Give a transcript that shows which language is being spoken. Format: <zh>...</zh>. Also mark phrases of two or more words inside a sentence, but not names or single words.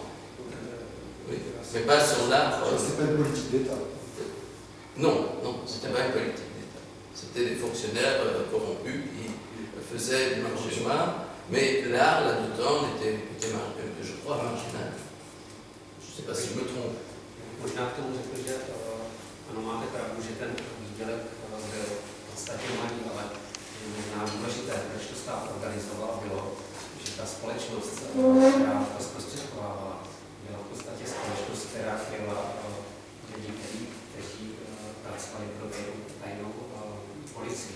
<fr>Oui. Mais pas sur l'art. C'était pas une politique d'État. Non, c'était pas une politique d'État. C'était des fonctionnaires corrompus qui faisaient du marché noir, mais l'art là-dedans était je crois, marginal. Je ne sais pas si je me trompe.</fr> <cs>Možná k tomu řekl, že ano, máte pravdu, že ten výdělek byl v podstatě malý, ale možná důležité, proč to stát organizoval, bylo, že ta společnost, která to zprostředkovávala, byla v podstatě společnost, která chtěla lidi, kteří pracovali pro tajnou policii.</cs>